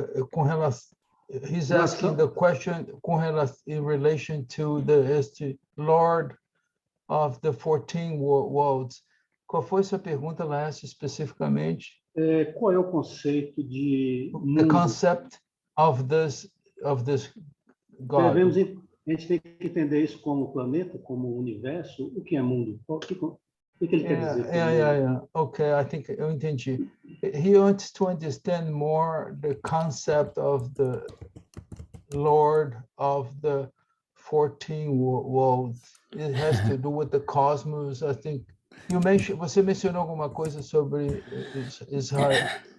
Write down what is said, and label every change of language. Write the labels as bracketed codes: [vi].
[pt] Com relação, [en] he's asking the question in relation to the Lord of the 14 worlds. [pt] Qual foi sua pergunta, Laércio, especificamente? Qual é o conceito de mundo? [en] The concept of this God. [pt] A gente tem que entender isso como planeta, como universo. O que é mundo? O que ele quer dizer? [en] Yeah. Okay, I think [pt] eu entendi. [en] He wants to understand more the concept of the Lord of the 14 worlds. It has to do with the cosmos. I think [pt] você mencionou alguma coisa sobre Israel?